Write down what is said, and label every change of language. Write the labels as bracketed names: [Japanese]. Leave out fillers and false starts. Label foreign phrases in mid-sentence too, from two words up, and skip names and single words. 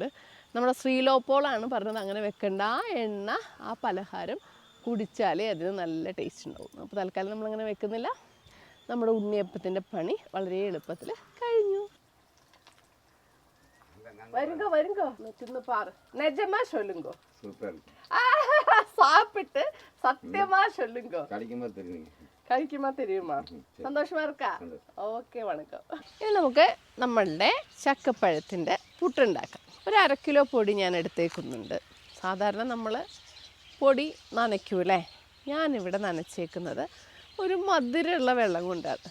[Malayalam] നമ്മുടെ ശ്രീലോപ്പോളാണ് പറഞ്ഞത് അങ്ങനെ വെക്കേണ്ട. ആ എണ്ണ ആ പലഹാരം കുടിച്ചാലേ അതിന് നല്ല ടേസ്റ്റ് ഉണ്ടാവും. അപ്പോൾ തൽക്കാലം നമ്മളങ്ങനെ വെക്കുന്നില്ല. നമ്മുടെ ഉണ്ണിയപ്പത്തിൻ്റെ പണി വളരെ എളുപ്പത്തിൽ കഴിഞ്ഞു. [Tamil] வருங்கோ தின்னு பாரு. നിജമാ சொல்லுங்க. சாப்பிட்டு சத்தியமா சொல்லுங்க. [Malayalam] കഴിക്കുമ്പോൾ തരുമാ? [Tamil] சந்தோஷமா இருக்கா? [Malayalam] ഓക്കെ, വണക്കം. ഇനി നമുക്ക് നമ്മളുടെ ചക്കപ്പഴത്തിൻ്റെ പുട്ടുണ്ടാക്കാം. ഒരു 1/2 കിലോ പൊടി ഞാൻ എടുത്തേക്കുന്നുണ്ട്. സാധാരണ നമ്മൾ പൊടി നനയ്ക്കൂലേ, ഞാനിവിടെ നനച്ചേക്കുന്നത് ഒരു മധുരമുള്ള വെള്ളം കൊണ്ടാണ്.